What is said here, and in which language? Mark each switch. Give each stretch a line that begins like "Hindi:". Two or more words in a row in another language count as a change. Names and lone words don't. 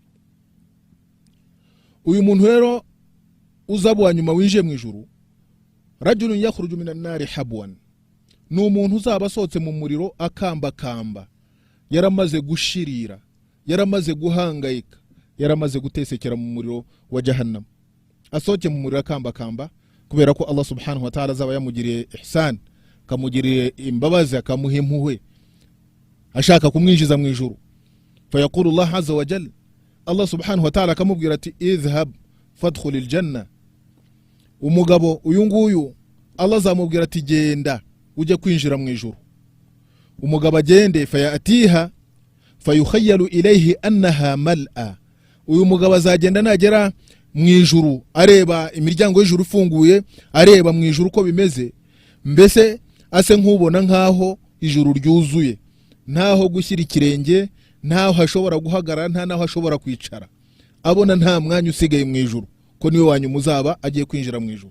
Kinyarwanda: Uyu muntu rero uzaba wa nyuma winjiye mu ijuru,
Arabic: رجل يخرج من النار حبوا,
Kinyarwanda: ni umuntu uzaba asohotse mu muriro akambakamba, yaramaze gushirira, yaramaze guhangayika, yaramaze gutesekera mu muriro wa jahannam. Asohoke mu muriro akambakamba kubera ko
Arabic: الله سبحانه وتعالى
Kinyarwanda: azaba yamugiriye ihsan, kamugiriye imbabazi, akamuha impuhwe, ashaka kumwinjiza mu ijuru.
Arabic: فيقول الله عز وجل، الله سبحانه وتعالى
Kinyarwanda: akamubwira ati
Arabic: اذهب فادخل الجنة.
Kinyarwanda: Umugabo uyu nguyu Allah azamubwira ati genda uje kwinjira mu ijuru. Umugabo agende,
Arabic: فيأتيها فيخيل إليه أنها ملأى.
Kinyarwanda: Uyu mugabo azagenda nagera mu ijuru areba imiryango y'ijuru ifunguye, areba mu ijuru ko bimeze, mbese ase nkubona nkaho ijuru ryuzuye, ntaho gushyira ikirenge, ntaho hashobora guhagarara, nta naho hashobora kwicara, abona nta mwanya usigaye mu ijuru, ko niwe wanyuma uzaba agiye kwinjira mu ijuru.